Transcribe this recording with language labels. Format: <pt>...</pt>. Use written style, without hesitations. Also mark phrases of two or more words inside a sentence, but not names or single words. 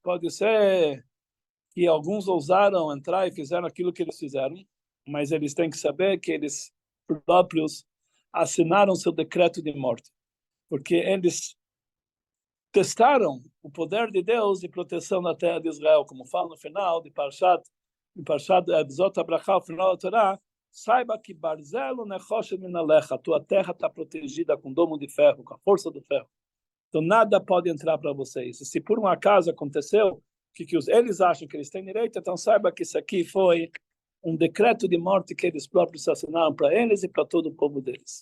<pt>Pode ser que alguns ousaram entrar e fizeram aquilo que eles fizeram, mas eles têm que saber que eles próprios assinaram seu decreto de morte, porque eles testaram o poder de Deus de proteção da terra de Israel, como fala no final de Parshat Zot HaBrachá, o final da Torá, saiba que</pt> <he>ברזלו נחשת מן עליך,</he> <pt>a tua terra está protegida com domo de ferro, com a força do ferro. Então nada pode entrar para vocês. E se por um acaso aconteceu que eles acham que eles têm direito, então saiba que isso aqui foi um decreto de morte que eles próprios assinaram para eles e para todo o povo deles.</pt>